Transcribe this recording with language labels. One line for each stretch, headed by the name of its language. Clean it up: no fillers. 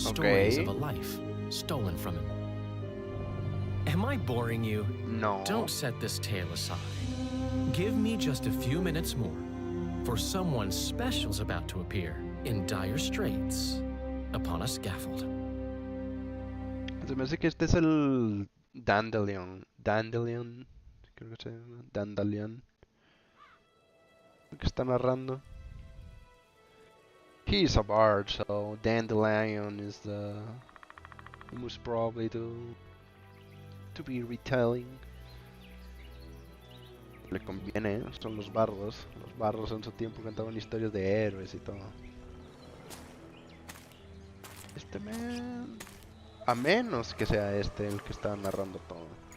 English: Stories of a life stolen from him. Am I boring you? No. Don't set this tale aside. Give me just a few minutes more, for someone special's about to appear in dire straits upon a scaffold.
Spanish: Se me hace que este es el Dandelion. Dandelion. Creo que se llama. Dandelion. El que está narrando.
English: He's a bard, so Dandelion is the most probably to be retelling.
Spanish: Le conviene, son los bardos. Los bardos en su tiempo cantaban historias de héroes y todo. Este man... A menos que sea este el que está narrando todo.